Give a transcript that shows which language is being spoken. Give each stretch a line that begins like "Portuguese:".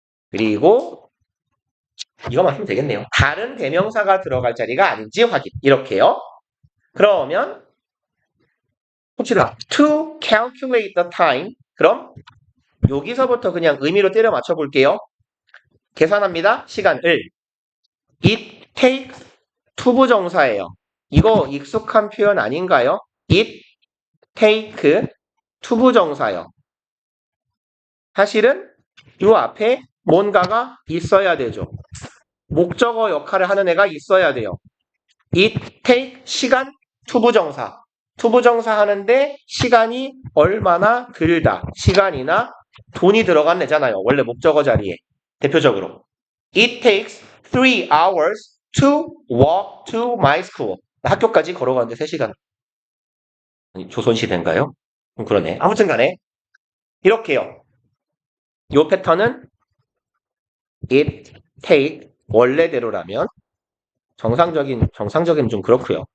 Korean: 그리고 이거만 하면 되겠네요. 다른 대명사가 들어갈 자리가 아닌지 확인. 이렇게요. 그러면 봅시다.
English: To calculate the time.
Korean: 그럼 여기서부터 그냥 의미로 때려 맞춰 볼게요. 계산합니다. 시간을.
English: It takes 투부정사예요.
Korean: 이거 익숙한 표현 아닌가요?
English: It take 투부정사요.
Korean: 사실은 이 앞에 뭔가가 있어야 되죠. 목적어 역할을 하는 애가 있어야 돼요.
English: It take
Korean: 시간 투부정사. 투부정사 하는데 시간이 얼마나 들다. 시간이나 돈이 들어간 애잖아요. 원래 목적어 자리에. 대표적으로.
English: It takes 3 hours to walk to my school.
Korean: 학교까지 걸어가는데 3시간. 조선시대인가요? 그러네. 아무튼 간에 이렇게요. 이 패턴은
English: it take
Korean: 원래대로라면 정상적인 좀 그렇고요.